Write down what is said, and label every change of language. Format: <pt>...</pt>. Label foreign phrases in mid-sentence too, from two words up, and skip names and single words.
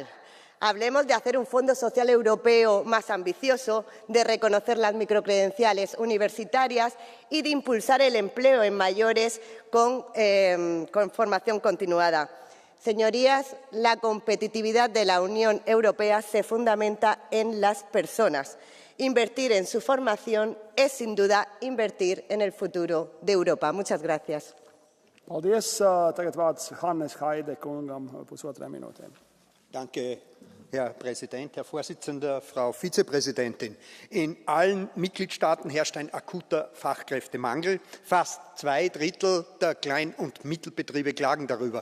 <es>Hablemos de hacer un Fondo Social Europeo más ambicioso, de reconocer las microcredenciales universitarias y de impulsar el empleo en mayores con formación continuada. Señorías, la competitividad de la Unión Europea se fundamenta en las personas. Invertir en su formación es, sin duda, invertir en el futuro de Europa. Muchas gracias.</es> <lv>Paldies. Tagad vārds Hannes Heide kungam pusotra minūte.</lv> <de>Danke, Herr Präsident, Herr Vorsitzender, Frau Vizepräsidentin. In allen Mitgliedstaaten herrscht ein akuter Fachkräftemangel. Fast 2/3 der Klein- und Mittelbetriebe klagen darüber.</de>